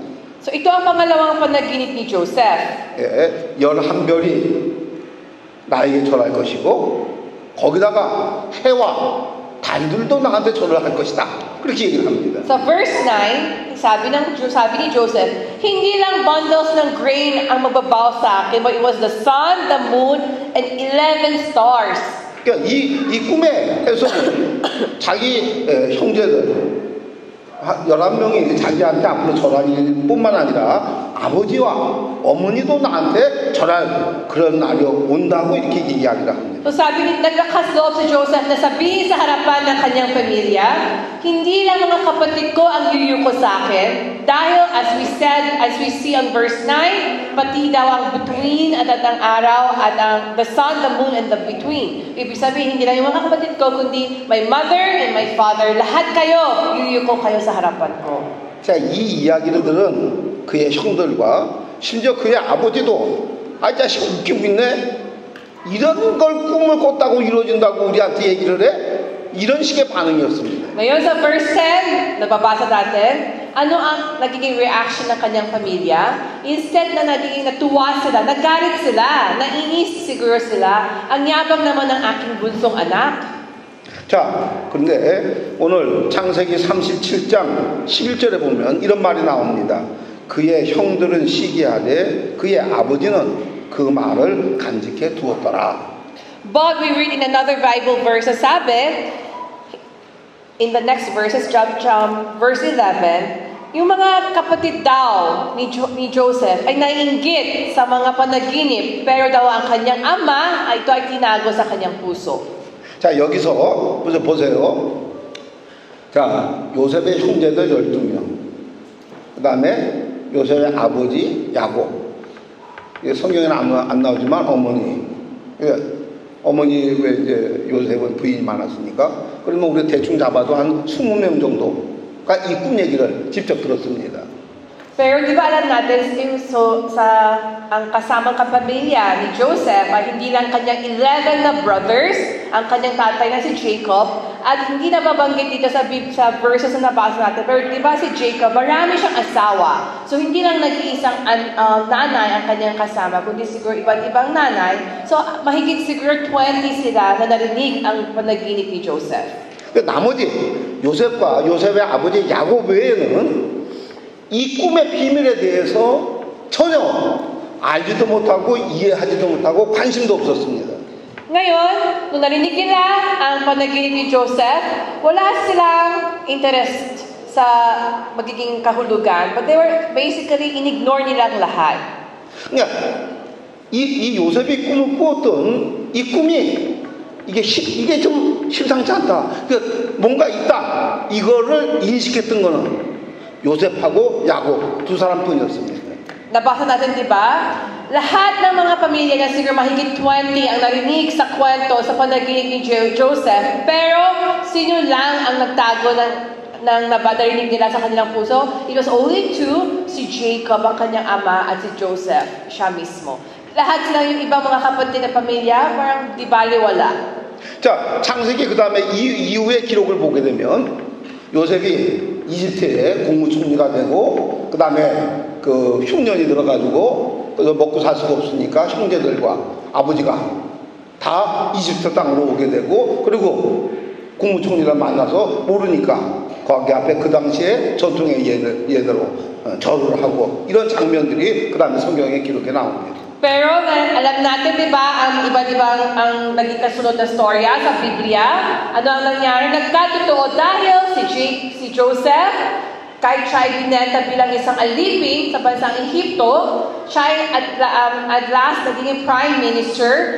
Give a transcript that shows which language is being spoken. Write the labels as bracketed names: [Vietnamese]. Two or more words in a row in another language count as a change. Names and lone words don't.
[Filipino] So ito ang pangalawang panaginip ni Joseph. [Korean] 11별이 나에게 절할 것이고 거기다가 해와 달들도 나한테 절을 할 것이다. 그렇게 얘기를 합니다. [Filipino] Sa verse 9, sabi ni Joseph, hindi lang bundles ng grain ang magbabaw sa akin, [English] but it was the sun, the moon, and 11 stars. [Korean] 그러니까 이 꿈의 해석은 자기 형제들 11명이 자기한테 앞으로 절할 뿐만 아니라 아버지와 어머니도 나한테 절할 그런 날이 온다고 이렇게 이야기를 합니다. [Filipino] So sabi ni, naglakas loob si Joseph na sabihin sa harapan ng kanyang pamilya, hindi lang mga kapatid ko ang yuyuko sa akin, dahil [English] as we see on verse 9, [Filipino] pati daw ang between at ang araw at ang [English] the sun, the moon, and the between. [Filipino] Ibig sabihin, hindi lang yung mga kapatid ko, kundi [English] my mother and my father, [Filipino] lahat kayo, yuyuko kayo sa harapan ko. [Korean] 자, 이 이야기를 들은 그의 형들과 심지어 그의 아버지도 이 자식 웃기고 있네. 이런 걸 꿈을 꿨다고 이루어진다고 우리한테 얘기를 해? 이런 식의 반응이었습니다. [Filipino] Ngayon sa verse 10, nababasa natin, ano ang nagiging reaction ng kanyang pamilya? Instead na nagiging natuwa sila, nagalit sila, nainis siguro sila, ang yabang naman ng aking bunsong anak. [Korean] 자, 그런데 오늘 창세기 37장 11절에 보면 이런 말이 나옵니다. 그의 형들은 시기하되 그의 아버지는 그 말을 간직해 두었더라. [English] But we read in another Bible verse, sabi, in the next verses, [Filipino] verse 11, yung mga kapatid daw ni Joseph ay naiinggit sa mga panaginip, pero daw ang kanyang ama ay ito ay tinago sa kanyang puso. [Korean] 자, 여기서 보세요. 자, 요셉의 형제들 12명. 그 다음에 요셉의 아버지 야곱. 성경에는 안 나오지만 어머니. 어머니 왜 이제 요셉은 부인이 많았으니까. 그러면 우리 대충 잡아도 한 20명 정도가 이 꿈 얘기를 직접 들었습니다. [Filipino] Pero di ba alam natin, ang kasamang kapamilya ni Joseph ay hindi lang kanyang 11 na brothers, ang kanyang tatay na si Jacob, at hindi na babanggit dito sa verses na nabasa natin. Pero di ba si Jacob, marami siyang asawa. So hindi lang nag-iisang nanay ang kanyang kasama, kundi siguro iba't ibang nanay. So mahigit siguro 20 sila na narinig ang panaginip ni Joseph. [Korean] 나머지 요셉과 요셉의 아버지 야곱 외에는 이 꿈의 비밀에 대해서 전혀 알지도 못하고 이해하지도 못하고 관심도 없었습니다. [Filipino] Ngayon, nung narinig nila ang panaginip ni Joseph, wala silang interest sa magiging kahulugan, [English] but they were basically [Filipino] inignore nilang lahat. [Korean] 그러니까 이 요셉이 꿈을 꾸었던 이 꿈이 이게 좀 심상치 않다. 그러니까 뭔가 있다. 이거를 인식했던 거는 요셉하고 야곱 두 사람뿐이었습니다. [Filipino] nabasa natin, di ba? Lahat ng mga pamilya na siguro mahigit 20 ang narinig sa kwento sa panaginip ni Joseph. Pero sino lang ang nagtago ng narinig nila sa kanilang puso? It was only two, si Jacob, ang kanyang ama, at si Joseph, siya mismo. Lahat sila yung ibang mga kapatid na pamilya, parang di baliwala. [Korean] 자, 창세기 그 다음에 이후의 기록을 보게 되면 요셉이 이집트의 국무총리가 되고 그 다음에 그 흉년이 들어가지고 그래서 먹고 살 수가 없으니까 형제들과 아버지가 다 이집트 땅으로 오게 되고 그리고 국무총리를 만나서 모르니까 거기 앞에 그 당시에 전통의 예대로 절을 하고 이런 장면들이 그 다음에 성경의 기록에 나옵니다. [Filipino] Pero alam natin, di ba, ang iba't ibang ang naging kasunod na storya sa Biblia. Ano ang nangyari? Nagkatotoo dahil si Joseph, kahit siya ay binenta bilang isang alipin sa bansang Ehipto, siya ay [English] at last [Filipino] naging [English] prime minister.